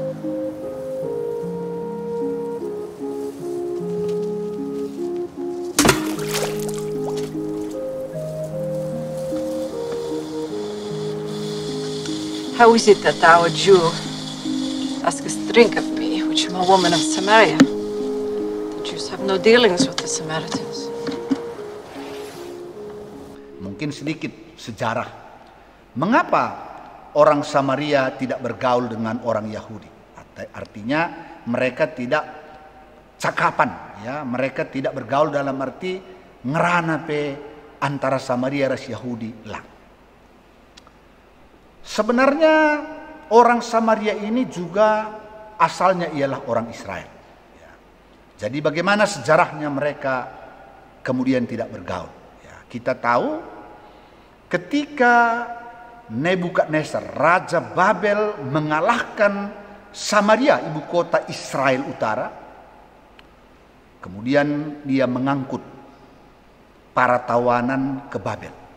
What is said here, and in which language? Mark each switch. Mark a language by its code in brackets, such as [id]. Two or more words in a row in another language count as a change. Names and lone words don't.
[en] How is it that thou, a Jew, askest drink of me, which am a woman of Samaria? The Jews have no dealings with the Samaritans. [id] Mungkin sedikit sejarah. Mengapa orang Samaria tidak bergaul dengan orang Yahudi? Artinya mereka tidak cakapan, ya, mereka tidak bergaul dalam arti [btx] ngerana pe [id] antara Samaria ras Yahudi lah. Sebenarnya orang Samaria ini juga asalnya ialah orang Israel. Ya. Jadi bagaimana sejarahnya mereka kemudian tidak bergaul? Ya, kita tahu ketika Nebukadnezar, Raja Babel mengalahkan Samaria, ibu kota Israel Utara, kemudian dia mengangkut para tawanan ke Babel.